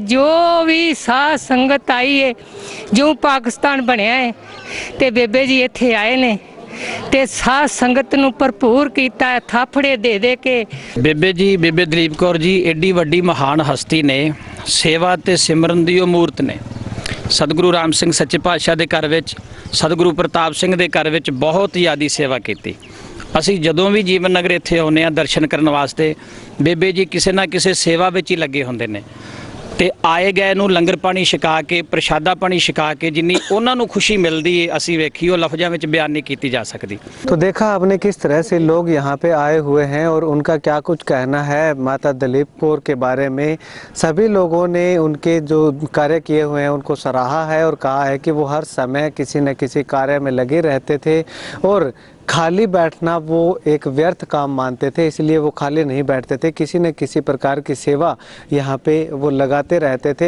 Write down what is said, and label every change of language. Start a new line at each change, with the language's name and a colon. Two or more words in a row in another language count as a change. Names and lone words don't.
Punjabi: ਜੋ ਭੀ ਸਾਧ ਸੰਗਤ ਆਈ ਹੈ, ਜੋ ਪਾਕਿਸਤਾਨ ਬਣਿਆ ਹੈ ਤੇ ਬੇਬੇ ਜੀ ਇੱਥੇ ਆਏ ਨੇ ਤੇ ਸਾਧ ਸੰਗਤ ਨੂੰ ਭਰਪੂਰ ਕੀਤਾ ਹੈ, ਥਾਪੜੇ ਦੇ ਦੇ ਕੇ। ਬੇਬੇ ਜੀ ਬੇਬੇ ਦਲੀਪ ਕੌਰ ਜੀ ਐਡੀ ਵੱਡੀ ਮਹਾਨ ਹਸਤੀ ਨੇ, ਸੇਵਾ ਤੇ ਸਿਮਰਨ ਦੀ ਮੂਰਤ ਨੇ। ਸਤਗੁਰੂ ਰਾਮ ਸਿੰਘ ਸੱਚੇ ਪਾਤਸ਼ਾਹ ਦੇ ਘਰ ਵਿਚ, ਸਤਗੁਰੂ ਪ੍ਰਤਾਪ ਸਿੰਘ ਦੇ ਘਰ ਵਿਚ ਬਹੁਤ ਜ਼ਿਆਦਾ ਸੇਵਾ ਕੀ। ਅਸੀਂ ਜਦੋਂ ਵੀ ਜੀਵਨ ਨਗਰ ਇੱਥੇ ਆਉਂਦੇ ਆ ਦਰਸ਼ਨ ਕਰਨ ਵਾਸਤੇ, ਬੇਬੇ ਜੀ ਕਿਸੇ ਨਾ ਕਿਸੇ ਸੇਵਾ ਵਿੱਚ ਹੀ ਲੱਗੇ ਹੁੰਦੇ ਨੇ ਤੇ ਆਏ ਗਏ ਨੂੰ ਲੰਗਰ ਪਾਣੀ ਛਕਾ ਕੇ, ਪ੍ਰਸ਼ਾਦਾ ਪਾਣੀ ਛਕਾ ਕੇ ਜਿੰਨੀ ਉਹਨਾਂ ਨੂੰ ਖੁਸ਼ੀ ਮਿਲਦੀ ਹੈ ਅਸੀਂ ਵੇਖੀ, ਉਹ ਲਫ਼ਜ਼ਾਂ ਵਿੱਚ ਬਿਆਨ
Hindi: नहीं की जा सकती। तो देखा आपने किस तरह से लोग यहाँ पे आए हुए हैं और उनका क्या कुछ कहना है माता दलीप कौर के बारे में। सभी लोगों ने उनके जो कार्य किए हुए हैं उनको सराहा है और कहा है कि वो हर समय किसी न किसी कार्य में लगे रहते थे और खाली बैठना वो एक व्यर्थ काम मानते थे, इसलिए वो खाली नहीं बैठते थे, किसी न किसी प्रकार की सेवा यहाँ पे वो लगाते रहते थे।